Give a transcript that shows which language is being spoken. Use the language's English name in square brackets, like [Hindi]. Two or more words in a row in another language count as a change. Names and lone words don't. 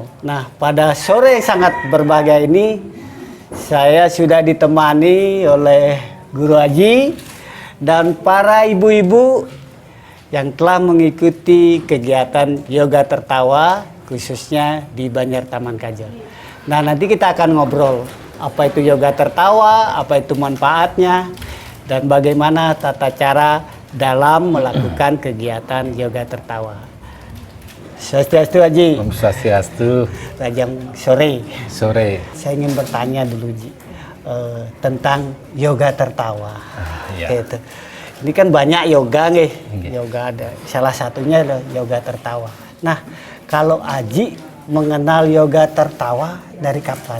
[Indonesian] Nah, pada sore yang sangat berbahagia ini, saya sudah ditemani oleh Guru Haji dan para ibu-ibu yang telah mengikuti kegiatan yoga tertawa, khususnya di Banjar Taman Kajo. Nah, nanti kita akan ngobrol apa itu yoga tertawa, apa itu manfaatnya, dan bagaimana tata cara dalam melakukan kegiatan yoga tertawa. [Balinese] Swastiastu Haji. Om Swastiastu. Rajang sore. [Indonesian] Sore. Saya ingin bertanya dulu Ji, tentang yoga tertawa. Ya. Gitu. Ini kan banyak yoga nih. Yoga ada. Salah satunya adalah yoga tertawa. Nah, kalau Haji mengenal yoga tertawa dari kapan?